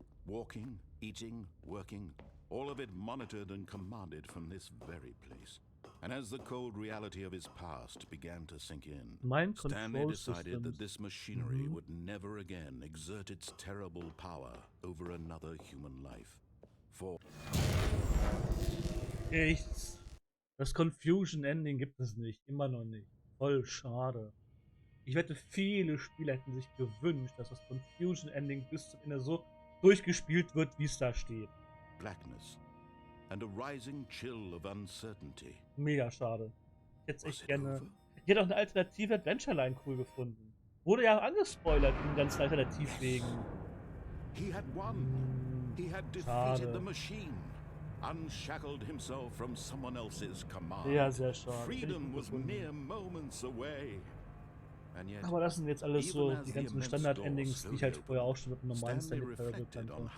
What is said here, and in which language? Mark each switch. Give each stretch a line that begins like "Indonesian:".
English: Walking, eating, working, all of it monitored and commanded from this very place. And as the cold reality of his past began to sink in, Stanley decided that this machinery would never again exert its terrible power over another human life. For
German: Nichts. Das Confusion Ending gibt es nicht. Immer noch nicht. Voll schade. Ich wette, viele Spieler hätten sich gewünscht, dass das Confusion Ending bis zum Ende so durchgespielt wird, wie es da steht.
English: Blackness and a rising chill of uncertainty.
German: Mega schade. Jetzt echt gerne. Ich hätte auch eine alternative Adventure-Line cool gefunden. Wurde ja angespoilert in den ganzen Alternativwegen.
English: He had won. He had defeated the machine. Unshackled himself from someone else's command.
German: Ja, sehr schade.
English: Freedom was mere moments away.
German: Aber das sind jetzt alles so die ganzen Standard-Endings, die ich halt vorher auch schon mit einem normalen Stanley Parable kannte.